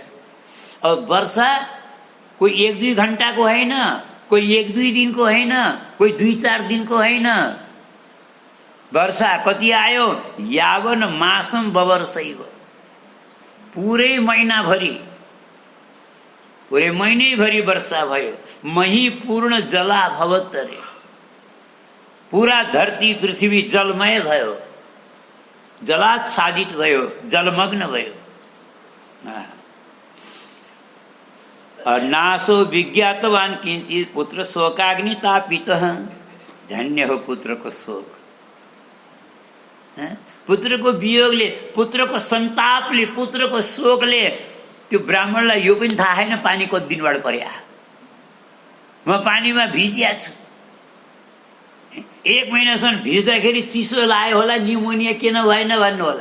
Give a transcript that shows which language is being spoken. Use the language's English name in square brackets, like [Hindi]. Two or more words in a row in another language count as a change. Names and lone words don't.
[Nepali] अब वर्षा कोही 1-2 घण्टाको होइन, कोही 1-2 दिनको होइन, कोही 2-4 दिनको होइन। वर्षा कति आयो? [Sanskrit] यावन मासम बवर्षैव, [Nepali] पुरै महिनाभरि, पुरै महिनैभरि वर्षा भयो। [Sanskrit] मही पूर्ण जला भवत रे, [Nepali] पूरा धरती पृथ्वी जलमय भयो, जलाच्छादित भयो, जलमग्न भयो। [Sanskrit] नासो विज्ञातवान किंचित पुत्र शोकाग्नि तापित। [Nepali] धन्य हो पुत्रको शोक, पुत्रको वियोगले, पुत्रको सन्तापले, पुत्रको शोकले। त्यो ब्राह्मणलाई यो पनि थाहा छैन पानी कति दिनबाट पर्या, म पानीमा भिजिया छु। 1 महिनासम्म भिज्दाखेरि चिसो लाग्यो होला, न्युमोनिया किन भएन भन्नु होला।